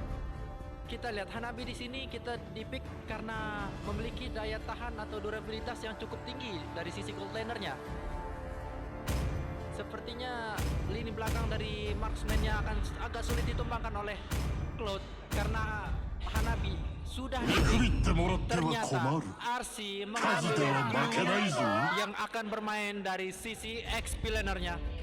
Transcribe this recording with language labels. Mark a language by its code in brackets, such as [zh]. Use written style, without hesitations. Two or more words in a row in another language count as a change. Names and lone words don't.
[id] Kita lihat Hanabi di sini kita di-pick karena memiliki daya tahan atau durabilitas yang cukup tinggi dari sisi gold lanernya. Sepertinya lini belakang dari marksman-nya akan agak sulit ditumbangkan oleh Cloud karena Hanabi sudah [ja] 見 [id] di [ja] くびってもらっては [id] ternyata [ja] 困る [id] RC [ja] 数では負けないぞ [id] yang akan bermain dari sisi X-Planernya.